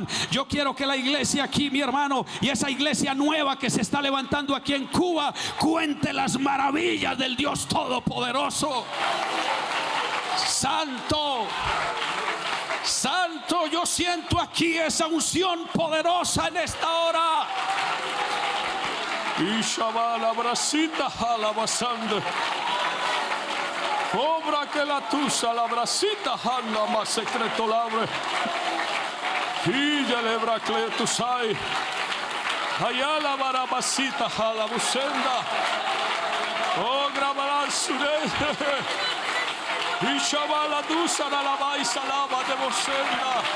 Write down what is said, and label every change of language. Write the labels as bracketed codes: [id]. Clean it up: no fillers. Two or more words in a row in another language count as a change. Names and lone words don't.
[es] Yo quiero que la iglesia aquí, mi hermano, y esa iglesia nueva que se está levantando aquí en Cuba, cuente las maravillas del Dios Todopoderoso. Santo, santo, yo siento aquí esa unción poderosa en esta hora. Y Shabala brasita alabasando. Obra que la tusa la brasita hanna más secreto labre. Y ya lebra cletusai. Ayala barabasita halabusenda. Oh grabarán sure. Y Shabala dusa la lava y salaba de bosenda.